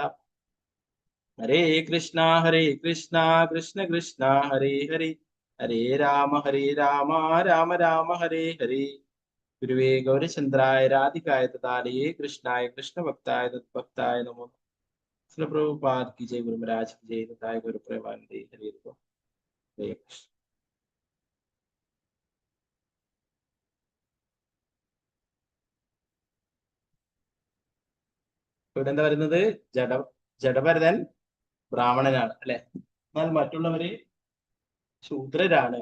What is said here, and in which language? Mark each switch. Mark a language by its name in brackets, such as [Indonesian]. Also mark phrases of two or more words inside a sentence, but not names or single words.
[Sanskrit] ഹരേ കൃഷ്ണ കൃഷ്ണ കൃഷ്ണ ഹരേ ഹരേ ഹരേ രാമ രാമ രാമ ഹരേ ഹരേ. ഗുരുവേ ഗൗരചന്ദ്രായ രാധികായ തദാലയേ കൃഷ്ണായ കൃഷ്ണഭക്തായ തദ്ഭക്തായ നമോ. [Hindi] പ്രഭുപാദ് की जय, गुरु महाराज की जय, [Sanskrit] निताय गुरु प्रेमानंदे हरे कृष्ण. [Malayalam] ഇവിടെ എന്താ പറയുന്നത്? ജഡഭരതൻ ബ്രാഹ്മണനാണ് അല്ലെ, എന്നാൽ മറ്റുള്ളവര് ശൂദ്രരാണ്.